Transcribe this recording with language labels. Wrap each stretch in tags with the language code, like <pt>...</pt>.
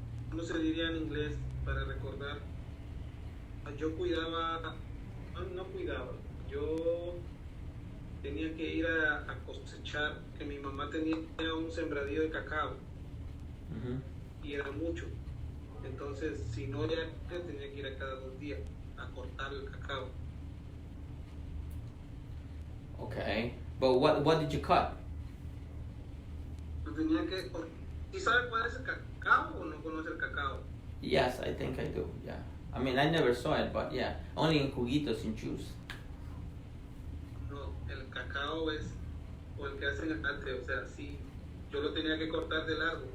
<es>¿Cómo se diría en inglés para recordar? Yo cuidaba, no cuidaba, yo tenía que ir a cosechar, que mi mamá tenía un sembradío de cacao y era mucho. Entonces, si no ya tenía que ir a cada 2 días a cortar el cacao.</es> <en>Okay, but what did you cut?</en> <es>Yo tenía que, ¿y sabe cuál es el cacao o no conoce el cacao?</es> <en>Yes, I think I do, yeah. I mean, I never saw it, but yeah, only in juguitos, in juice.</en> <es>No, el cacao es, o el que hacen el arte, o sea, sí, yo lo tenía que cortar de largo.</es>